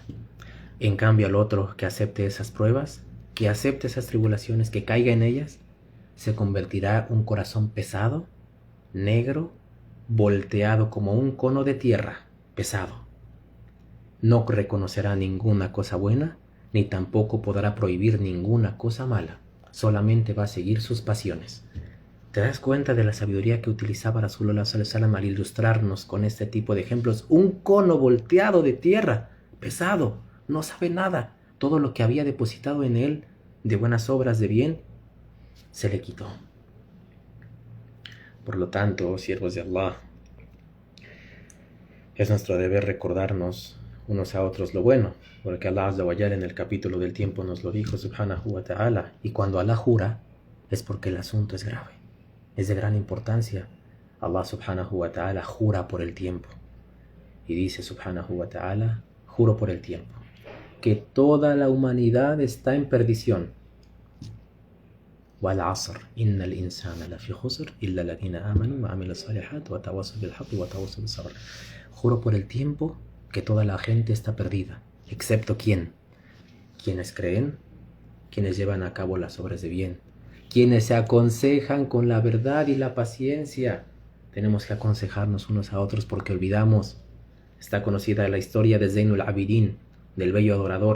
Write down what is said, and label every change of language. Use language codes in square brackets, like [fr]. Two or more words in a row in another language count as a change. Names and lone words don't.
[es] En cambio, al otro que acepte esas pruebas, que acepte esas tribulaciones, que caiga en ellas, se convertirá un corazón pesado, negro, volteado como un cono de tierra, pesado. No reconocerá ninguna cosa buena, ni tampoco podrá prohibir ninguna cosa mala. Solamente va a seguir sus pasiones. ¿Te das cuenta de la sabiduría que utilizaba Rasulullah [ar] صلى الله عليه وسلم [es] al ilustrarnos con este tipo de ejemplos? Un cono volteado de tierra, pesado, no sabe nada. Todo lo que había depositado en él de buenas obras, de bien, se le quitó. Por lo tanto, siervos de Allah, es nuestro deber recordarnos unos a otros lo bueno, porque Allah [ar] عز وجل [es] en el capítulo del tiempo nos lo dijo [ar] سبحانه وتعالى, [es] y cuando Allah jura es porque el asunto es grave, es de gran importancia. Allah [ar] سبحانه وتعالى [es] jura por el tiempo y dice [ar] سبحانه وتعالى: [es] juro por el tiempo, que toda la humanidad está en perdición. [ar] والعصر إن الإنسان لفي خسر إلا الذين آمنوا وعملوا الصالحات وتواصوا بالحق وتواصوا بالصبر. [es] Juro por el tiempo que toda la gente está perdida, excepto ¿quién? Quienes creen, quienes llevan a cabo las obras de bien, quienes se aconsejan con la verdad y la paciencia. Tenemos que aconsejarnos unos a otros porque olvidamos. Está conocida la historia de Zainul Abidin, del bello adorador.